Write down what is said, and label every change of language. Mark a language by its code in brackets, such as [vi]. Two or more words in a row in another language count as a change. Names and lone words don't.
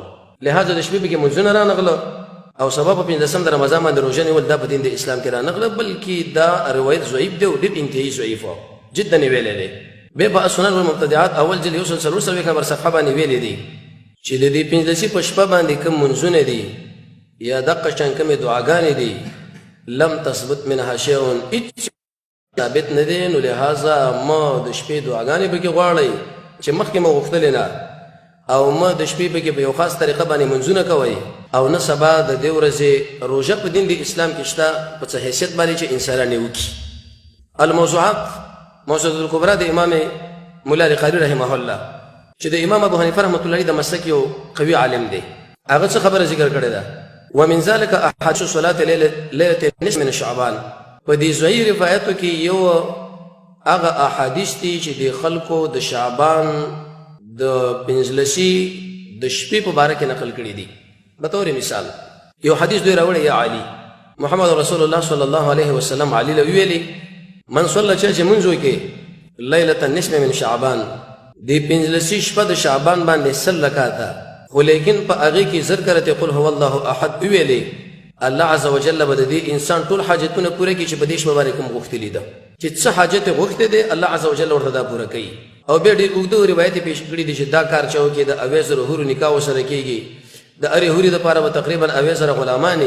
[ps] لهذا د شپې پکې منځونه رانغله او سبا په 15 د رمضان باندې روژه نیول دا په دین د اسلام کې رانغله بلکې دا روایت ضعیف دی او ډېر انتهایي ضعیف و جدا یې ویلی دی. بیا په السنن والمبتدعات اول جلد 144 نمبر صفحه باندې ویلی دی چې د دې 15 په شپه باندې کوم منځونه دي یا دقه شان کومې دعاګانې دي [ar] لم تثبت منها شیء [ps] هېڅ ثابت نه دی. نو لهذا ما د شپې دعاګانې پکې غواړئ چې مخکې مو غوښتلې نه او ما د شپې پکې په یو خاص طریقه باندې منځونه کوئ او نه سبا د دې ورځې روژه په دین د اسلام کې شته په څه حیثیت باندې چې انسانان یې وکړي. الموضوعات موضوعات الکبرا د امام ملا القاري [ar] رحمه الله [ps] چې د امام ابو حنیفه [ar] رحمة الله [ps] د مسلک یو قوي عالم دی هغه څه خبره ذکر کړې ده. [ar] ومن ذلك احاديث صلاه ليله النصف من شعبان. [ps] په دې ظاهري روایتو کې یو هغه احادیث دي چې د خلکو د شعبان د 15 د شپې په باره کې نقل کړي دي. به طور مثال یو حدیث دوی راوړی یا علي محمد رسول الله [ar] صلی الله علیه وسلم [ps] علي له ویلي [ar] من صلى [ps] چې منځ وکړي [ar] ليله النصف من شعبان [ps] د 15 شپه د شعبان باندې 100 رکعاته خو لیکن په هغې کې [ar] ذکرت قل هو الله احد [ps] ویلې الله [ar] عز وجل [ps] به د دې انسان ټول حاجتونه پوره کړي چې په دې شپه باندې کوم غوښتلي ده چې څه حاجت یې غوښتی دی الله [ar] عز وجل [ps] ورته دا پوره کوي. او بیا ډېر اوږده روایت یې پیش کړي دي چې دا کار چا وکړي د 80 حورو نکاح ورسره کېږي د هرې حورې دپاره به تقریبا 80 غلامانې.